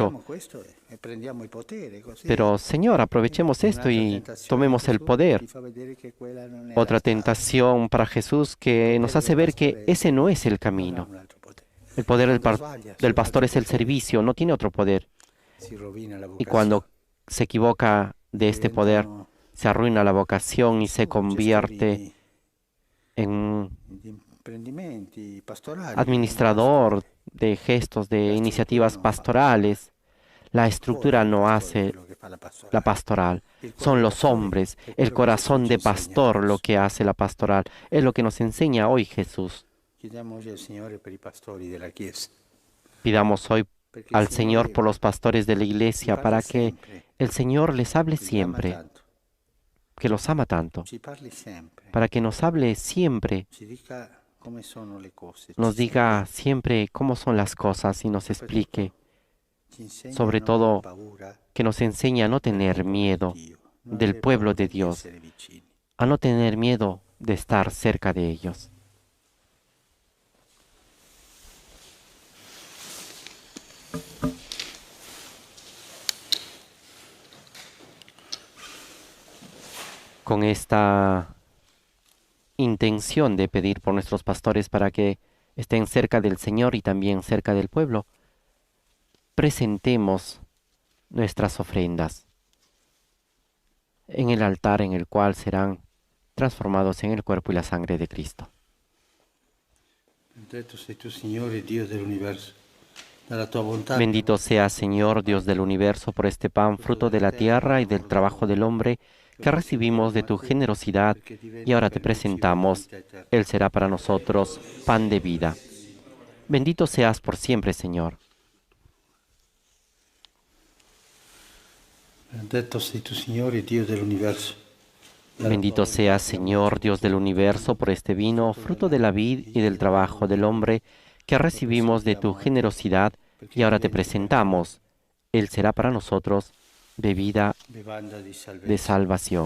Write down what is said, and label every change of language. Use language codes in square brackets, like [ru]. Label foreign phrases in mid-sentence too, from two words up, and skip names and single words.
[it] approfittiamo questo e prendiamo il potere, così [es] pero Señor, aprovechemos esto y tomemos el poder. [it] ti fa vedere che quella non è la [es] Otra [it] strada. [es] tentación para Jesús que nos hace ver que ese no es el camino. [it] Un altro potere. [es] El poder del, [it] Quando sbaglia, [es] del [it] si [es] pastor es el [it] potere, [es] servicio, no tiene otro poder. [it] si rovina la [es] Y [it] vocazione. [es] cuando se equivoca de este poder, [it] Diventano [es] se arruina la vocación y se convierte en [it] di imprendimenti pastorali. [es] administrador de gestos, de iniciativas pastorales. La estructura no hace la pastoral, son los hombres, el corazón de pastor lo que hace la pastoral. Es lo que nos enseña hoy Jesús. [it] Chiediamo oggi al Signore per i pastori della Chiesa. [es] Pidamos hoy [it] Perché il [es] al Señor [it] Signore [es] por los pastores de la [it] ci [es] iglesia [it] parli [es] para que [it] sempre, [es] el Señor les hable [it] ci ama [es] siempre, [it] tanto. [es] que los ama tanto, [it] Ci parli sempre, [es] para que nos hable siempre, [it] ci dica come sono le cose, [es] nos [it] ci [es] diga siempre cómo son las cosas y nos explique, [it] ci insegna [es] sobre [it] a non aver [es] todo [it] paura [es] que nos enseñe a no tener miedo [it] Dio, non [es] del [it] aver [es] pueblo [it] paura [es] de [it] di [es] Dios, [it] essere vicini. [es] a no tener miedo de estar cerca de ellos. Con esta intención de pedir por nuestros pastores para que estén cerca del Señor y también cerca del pueblo, presentemos nuestras ofrendas en el altar en el cual serán transformados en el cuerpo y la sangre de Cristo. [it] Benedetto sei tu, Signore, Dio dell'universo. Dalla tua bontà [es] Bendito sea, Señor, Dios del universo, por este pan, fruto de la tierra y del trabajo del hombre, que recibimos de tu generosidad, y ahora te presentamos. Él será para nosotros pan de vida. Bendito seas por siempre, Señor. [it] Benedetto sei tu, Signore, Dio dell'universo. [es] Bendito seas, Señor, Dios del universo, por este vino, fruto de la vid y del trabajo del hombre, que recibimos de tu generosidad, y ahora te presentamos. Él será para nosotros bebida [it] Bevanda di [es] de salvación.